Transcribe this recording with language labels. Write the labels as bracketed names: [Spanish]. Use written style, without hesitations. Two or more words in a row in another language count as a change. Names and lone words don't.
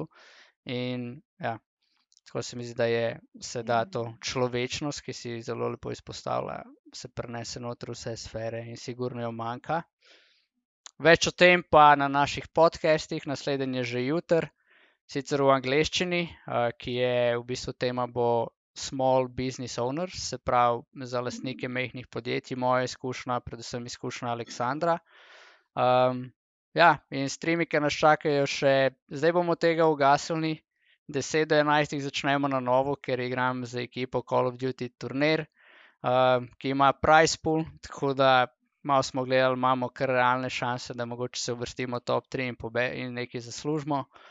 [Slovenian] In ja, tako se mi zdi, da se da to človečnost, ki si zelo lepo izpostavlja, se prenese noter vse sfere in sigurno jo manjka. Več o tem pa na naših podcastih, naslednji je že jutri. Sicer v angleščini, ki je v bistvu tema bo [English] small business owners, [Slovenian] se pravi za lastnike majhnih podjetij, moja izkušnja, predvsem izkušnja Aleksandra. Ja, in streami, ki nas čakajo še, zdaj bomo tega ugasnili, 10 do 11 začnemo na novo, ker igram z ekipo Call of Duty turnir, ki ima [English] prize pool, [Slovenian] tako da malo smo gledali, imamo kar realne šanse, da mogoče se uvrstimo top 3 in nekaj zaslužimo.